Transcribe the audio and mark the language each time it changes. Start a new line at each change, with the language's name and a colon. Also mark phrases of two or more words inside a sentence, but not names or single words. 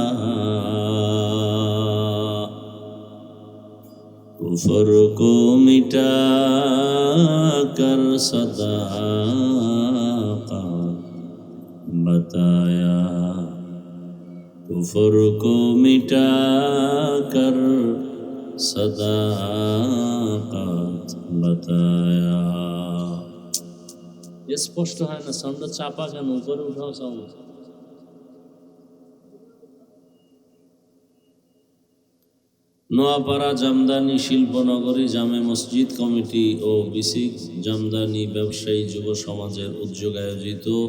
Urdu: کفر کو مٹا کر صداقت بتایا. کفر کو مٹا کر صداقت بتایا.
Bangla: স্পষ্ট হয় না, সাউন্ডটা চাপা কেন? উপরে উঠাও সাউন্ড। নোয়াপাড়া জামদানি শিল্পনগরী জামে মসজিদ কমিটি ও বিসিক জামদানি ব্যবসায়ী যুব সমাজের উদ্যোগে আয়োজিত